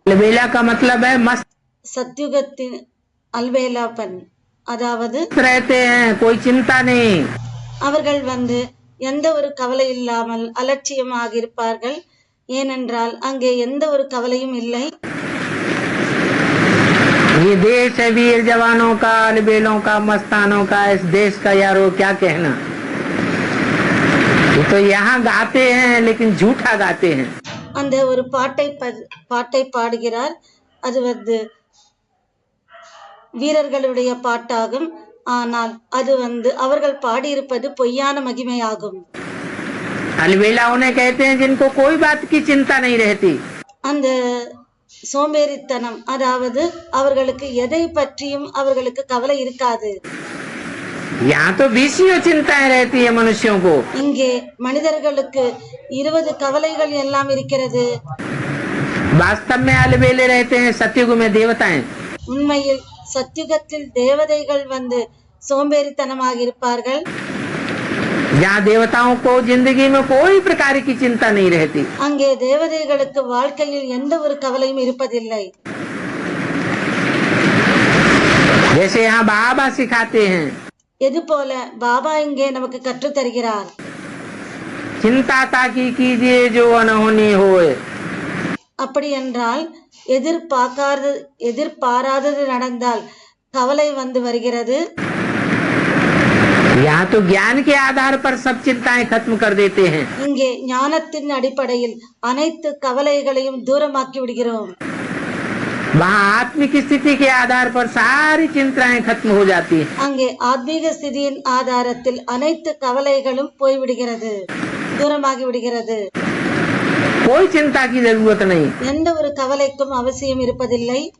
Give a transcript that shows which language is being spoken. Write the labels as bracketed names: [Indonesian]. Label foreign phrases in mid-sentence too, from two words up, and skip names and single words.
[Tamil] சத்யுகத்தின் அல்வேலாபன், அதாவது அவர்கள் வந்து எந்த ஒரு கவலை இல்லாமல் அலட்சியமாக இருப்பார்கள். ஏனென்றால் அங்கே எந்த ஒரு கவலையும் இல்லை. [Hindi] ये देश है वीर जवानों का, अलबेलों का, मस्तानों का। इस देश का यारो क्या कहना। ये तो यहाँ गाते हैं लेकिन झूठा गाते हैं. [Tamil] அந்த ஒரு பாட்டை பாடுகிறார். அது வந்து வீரர்களுடைய பாட்டாகும். ஆனால் அது வந்து அவர்கள் பாடியிருப்பது பொய்யான மகிமையாகும். [Hindi] अलबेला उन्हें कहते हैं जिनको कोई बात की चिंता नहीं रहती. [Tamil] அந்த சோம்பேறித்தனம், அதாவது அவர்களுக்கு எதை பற்றியும் அவர்களுக்கு கவலை இருக்காது. [Hindi] यहाँ तो 20 चिंताएं रहती है मनुष्यों को. [Tamil] இங்கே மனிதர்களுக்கு 20 கவலைகள் எல்லாம் இருக்கிறது. [Hindi] वास्तव में अलबेले रहते हैं, सत्युग में देवताएं. [Tamil] உண்மையில் சத்யுகத்தில் தேவதைகள் வந்து சோம்பேறித்தனமாக இருப்பார்கள். [Hindi] यहाँ देवताओं को जिंदगी में कोई प्रकार की चिंता नहीं रहती. [Tamil] அங்கே தேவதைகளுக்கு வாழ்க்கையில் எந்த ஒரு கவலையும் இருப்பதில்லை. [Hindi] जैसे यहाँ बाबा सिखाते हैं. [Tamil] எது போல பாபா இங்கே நமக்கு கற்று தருகிறார். [Hindi] चिंता ताकि कीजिए जो अनहोनी होए. [Tamil] அப்படி என்றால் எதிர்பாராதது நடந்தால் கவலை வந்து வருகிறது. [Hindi] यहाँ तो ज्ञान के आधार पर सब चिंताएं खत्म कर देते हैं. [Tamil] இங்கே ஞானத்தின் அடிப்படையில் அனைத்து கவலைகளையும் தூரமாக்கி விடுகிறோம். [Hindi] वहाँ आत्मिक स्थिति के आधार पर सारी चिंताएं खत्म हो जाती है. [Tamil] அங்கே ஆத்மீக ஸ்திதியின் ஆதாரத்தில் அனைத்து கவலைகளும் போய்விடுகிறது, தூரமாகி விடுகிறது. [Hindi] कोई चिंता की जरूरत नहीं। [Tamil] எந்த ஒரு கவலைக்கும் அவசியம் இருப்பதில்லை.